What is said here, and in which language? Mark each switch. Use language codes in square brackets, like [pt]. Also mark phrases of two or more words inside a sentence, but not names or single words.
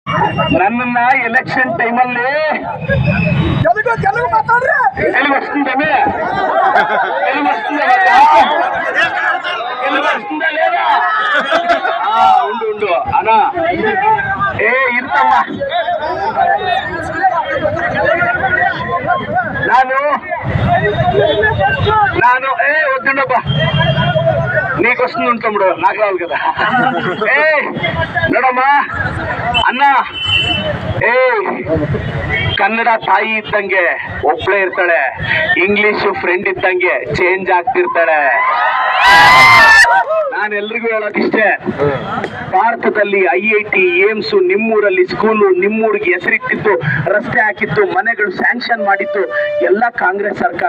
[kn] ನನ್ನನ್ನ ಎಲೆಕ್ಷನ್ ಟೈಮಲ್ಲಿ [te] తెలుగు మాట్లాడరే తెలుగు వస్తుందా లేదా ఉండు అన్నా ఇరుతమ్మా ನಾನು వద్దుండబ్బా నీకు వస్తుంది తమ్ముడు నాకు రావాలి కదా [kn] ನೋಡಮ್ಮ ಅಣ್ಣ ಕನ್ನಡ ತಾಯಿ ಇದ್ದಂಗೆ ಒಬ್ಳೆ ಇರ್ತಾಳೆ, ಇಂಗ್ಲಿಷ್ ಫ್ರೆಂಡ್ ಇದ್ದಂಗೆ ಚೇಂಜ್ ಆಗ್ತಿರ್ತಾಳೆ. ನಾನು ಎಲ್ರಿಗೂ ಹೇಳೋದಿಷ್ಟೇ, ಭಾರತದಲ್ಲಿ IIT ಏಮ್ಸ್ ನಿಮ್ಮೂರಲ್ಲಿ ಸ್ಕೂಲು, ನಿಮ್ಮೂರಿಗೆ ಹೆಸರಿಟ್ಟಿದ್ದು, ರಸ್ತೆ ಹಾಕಿತ್ತು, ಮನೆಗಳು ಸ್ಯಾಂಕ್ಷನ್ ಮಾಡಿತ್ತು ಎಲ್ಲ ಕಾಂಗ್ರೆಸ್ ಸರ್ಕಾರ.